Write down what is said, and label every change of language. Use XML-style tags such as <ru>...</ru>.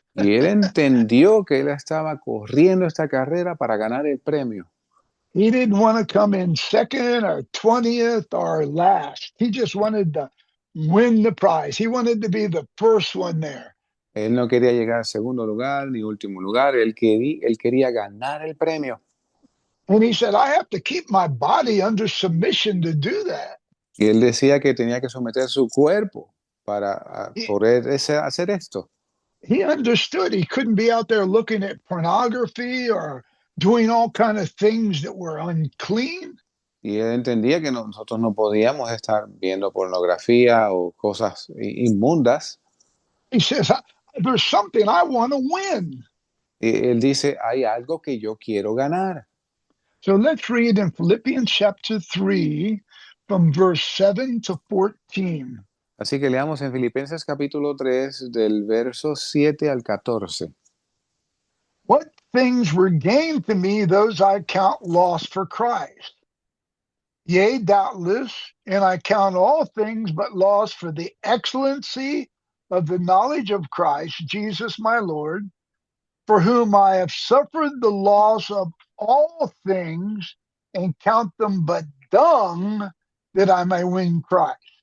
<es>Y él entendió que él estaba corriendo esta carrera para ganar el premio.</es> <en>He didn't want to come in second or 20th or last. He just wanted to win the prize. He wanted to be the first one there.</en> <es>Él no quería llegar a segundo lugar ni último lugar. Él quería ganar el premio.</es> <en>And he said, I have to keep my body under submission to do that.</en> <es>Y él decía que tenía que someter su cuerpo para</es> <en>He,</en> <es>poder hacer esto.</es> <en>he understood he couldn't be out there looking at pornography or doing all kind of things that were unclean.</en> <es>Y él entendía que nosotros no podíamos estar viendo pornografía o cosas inmundas.</es> <en>He says, there's something I want to win.</en> <es>Y él dice, hay algo que yo quiero ganar.</es> <en>So let's read in Philippians chapter 3 from verse 7 to 14.</en> <es>Así que leamos en Filipenses capítulo 3 del verso 7 al 14.</es> <en>What things were gained to me, those I count loss for Christ. Yea, doubtless, and I count all things but loss for the excellency of the knowledge of Christ Jesus my Lord, for whom I have suffered the loss of all things, and count them but dung, that I may win Christ.</en>